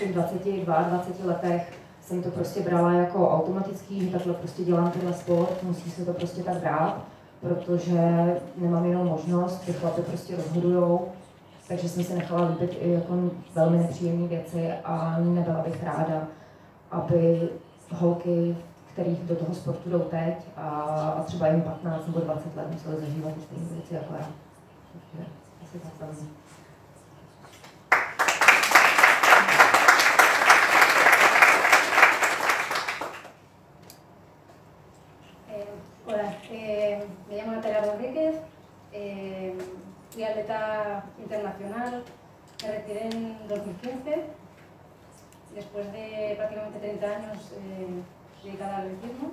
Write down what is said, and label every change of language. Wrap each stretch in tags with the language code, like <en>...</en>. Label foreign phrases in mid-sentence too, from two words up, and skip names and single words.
<cs>těch 22 letech jsem to prostě brala jako automatický, že takhle prostě dělám tenhle sport, musí se to prostě tak brát, protože nemám jinou možnost, ty chlapy prostě rozhodujou, takže jsem se nechala líbit i jako velmi nepříjemné věci a nebyla bych ráda, aby holky, kterých do toho sportu jdou teď a třeba jim 15 nebo 20 let museli zažívat ty stejné věci jako já. Takže asi tak za mě.</cs> <es>Hola, me llamo Natalia Rodríguez, fui atleta internacional, me retiré en 2015, después de prácticamente 30 años dedicada al atletismo.</es>